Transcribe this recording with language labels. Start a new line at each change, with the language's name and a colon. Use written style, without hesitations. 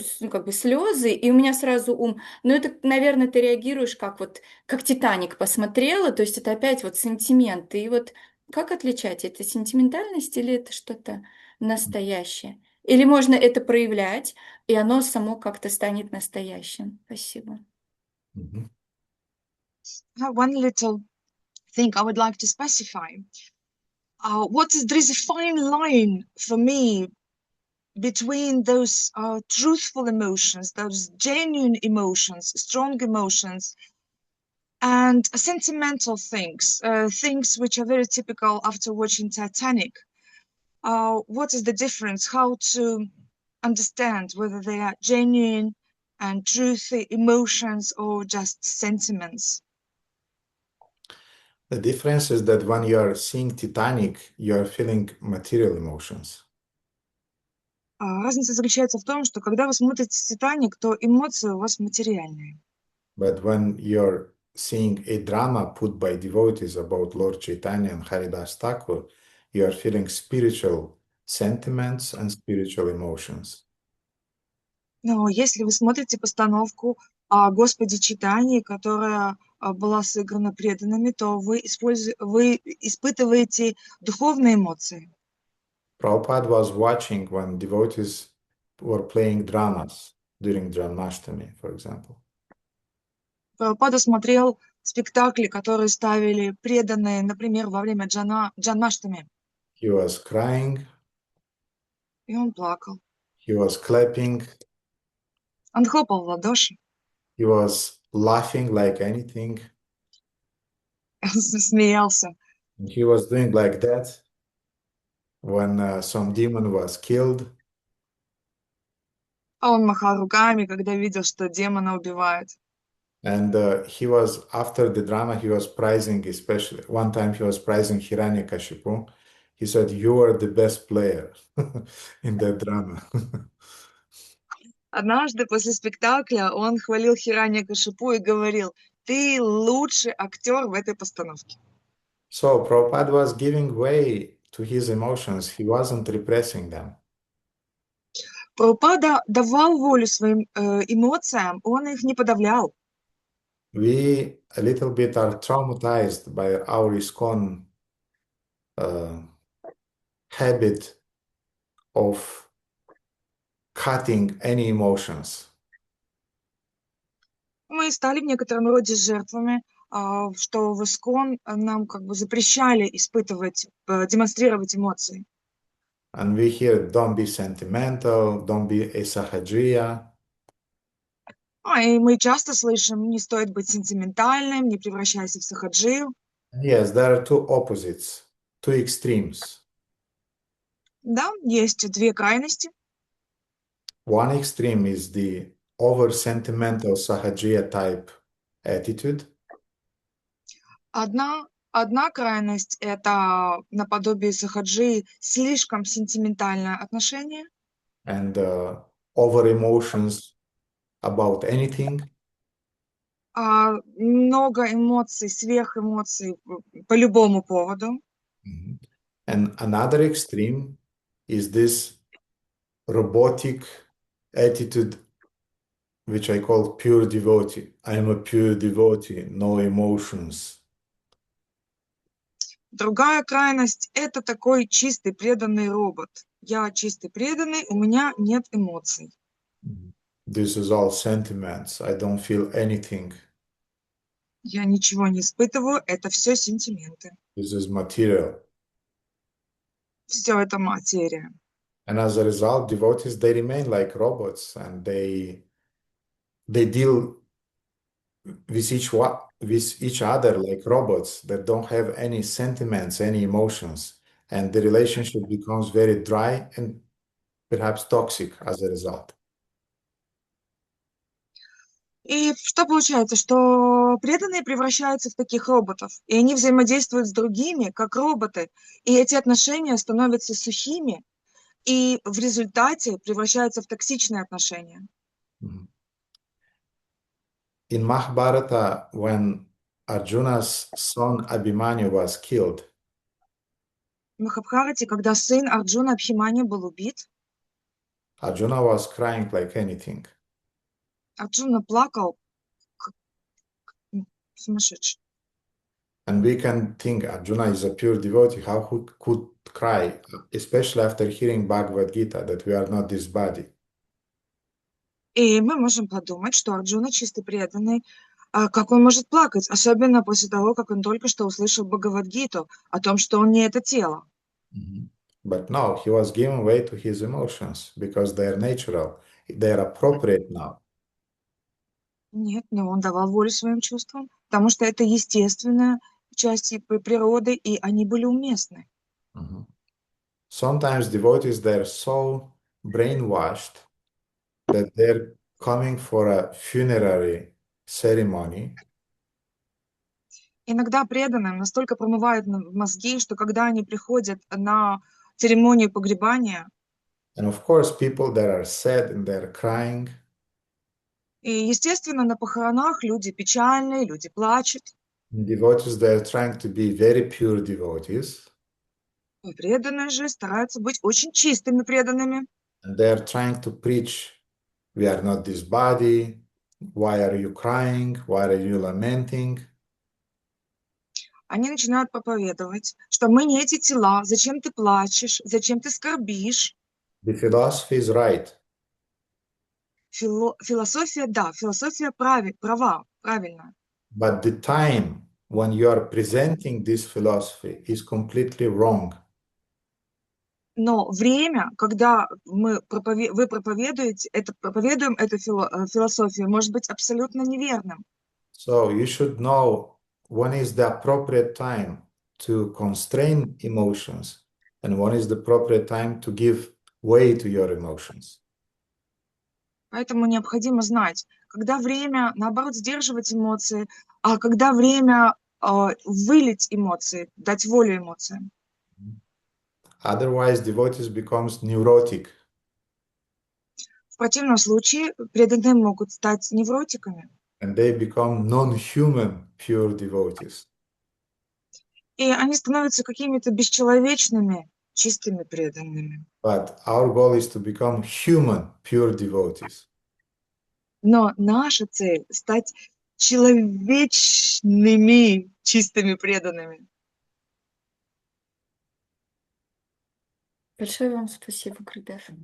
Russian: как бы слезы, и у меня сразу ум, ну, это, наверное, ты реагируешь как вот, как «Титаник» посмотрела, то есть это опять вот сентименты, и вот как отличать, это сентиментальность или это что-то настоящее? Или можно это проявлять, и оно само как-то станет настоящим? Спасибо.
English: One little thing I would like to specify. There is a fine line for me between those truthful emotions, those genuine emotions, strong emotions, and sentimental things, things which are very typical after watching Titanic. What is the difference? How to understand whether they are genuine and truthy emotions or just sentiments? The difference is that when you are seeing Titanic, you are feeling material emotions.
Russian: Разница заключается в том, что когда вы смотрите «Титаник», то эмоции у вас материальные.
English: But when you're seeing a drama put by devotees about Lord Chaitanya and Haridas Thakur, you are feeling spiritual sentiments and spiritual emotions.
Russian: Но если вы смотрите постановку о Господе Чайтанье, которая была сыграна преданными, то вы испытываете духовные эмоции.
English: Prabhupada was watching when devotees were playing dramas during Janmashtami, for example.
Russian: Прабхупада смотрел спектакли, которые ставили преданные, например, во время Джанмаштами.
English: He was crying.
Russian: И он плакал.
English: He was clapping.
Russian: Он хлопал в ладоши.
English: He was laughing like anything.
Russian: Смеялся.
English: And he was doing like that when some demon was killed.
Russian: А он махал руками, когда видел, что демона убивают.
English: And he was, after the drama, he was praising, especially one time he was praising Hiranyakashipu. He said, "You are the best player in that drama."
Russian: Однажды после спектакля он хвалил Хираньякашипу и говорил: «Ты лучший актер в этой постановке».
English: So Prabhupada was giving way to his emotions. He wasn't repressing them.
Russian: Прабхупада давал волю своим эмоциям, он их не подавлял.
English: We a little bit are traumatized by our ISKCON habit of cutting any emotions.
Russian: Мы стали в некотором роде жертвами, что в ИСКОН нам как бы запрещали испытывать, демонстрировать эмоции.
English: And we hear, don't be sentimental, don't be ASOCIAŞIA.
Russian: И мы часто слышим, не стоит быть сентиментальным, не превращайся в сахаджию.
English: Yes, there are two opposites, two extremes.
Russian: Да, есть две крайности.
English: One extreme is the over-sentimental Sahajiya type attitude.
Russian: Одна крайность – это наподобие сахаджии слишком сентиментальное отношение.
English: And over-emotions about anything.
Russian: Много эмоций, сверхэмоций по любому поводу.
English: And another extreme is this robotic attitude, which I call pure devotee. I am a pure devotee, no emotions.
Russian: Другая крайность – это такой чистый преданный робот. Я чистый преданный, у меня нет эмоций.
English: This is all sentiments. I don't feel anything.
Russian: Я ничего не испытываю, это все сентименты.
English: This is material.
Russian: Все это материя.
English: And as a result, devotees, they remain like robots, and they deal with each other like robots that don't have any sentiments, any emotions. And the relationship becomes very dry and perhaps toxic as a result.
Russian: И что получается? Что преданные превращаются в таких роботов, и они взаимодействуют с другими, как роботы, и эти отношения становятся сухими, и в результате превращаются в токсичные отношения.
English: In Mahabharata, when Arjuna's son Abhimanyu was killed,
Russian: В Махабхарате, когда сын Арджуна Абхимани был убит,
English: Arjuna was crying like anything.
Russian: Арджуна плакал, как сумасшедший.
English: And we can think Arjuna is a pure devotee. How he could cry, especially after hearing Bhagavad Gita, that we are not this body.
Russian: И мы можем подумать, что Арджуна чистый преданный, как он может плакать, особенно после того, как он только что услышал Бхагавад-гиту о том, что он не это тело.
English: But no, he was giving way to his emotions because they are natural. They are appropriate now.
Russian: Нет, но он давал волю своим чувствам, потому что это естественная часть природы, и они были уместны.
English: Sometimes devotees, they're so brainwashed that they're coming for a funerary ceremony.
Russian: Иногда преданным настолько промывают мозги, что когда они приходят на церемонию погребания,
English: And of course, people that are sad and they're crying,
Russian: и, естественно, на похоронах люди печальные, люди плачут.
English: devotees, they're trying to be very pure devotees.
Russian: И преданные же стараются быть очень чистыми преданными.
English: And they're trying to preach, we are not this body. Why are you crying? Why are you lamenting?
Russian: Они начинают проповедовать, что мы не эти тела, зачем ты плачешь, зачем ты скорбишь.
English: The philosophy is right.
Russian: Философия, да, философия права, правильно.
English: But the time when you are presenting this philosophy is completely wrong.
Russian: Но время, когда вы проповедуем эту философию, может быть абсолютно неверным.
English: So you should know when is the appropriate time to constrain emotions and when is the appropriate time to give way to your emotions.
Russian: Поэтому необходимо знать, когда время, наоборот, сдерживать эмоции, а когда время вылить эмоции, дать волю эмоциям.
English: Otherwise, devotees becomes neurotic.
Russian: В противном случае преданные могут стать невротиками.
English: And they become non-human pure devotees.
Russian: И они становятся какими-то бесчеловечными, чистыми преданными.
English: But our goal is to become human pure devotees.
Russian: Но наша цель – стать человечными чистыми преданными. Большое вам спасибо, Гурудев.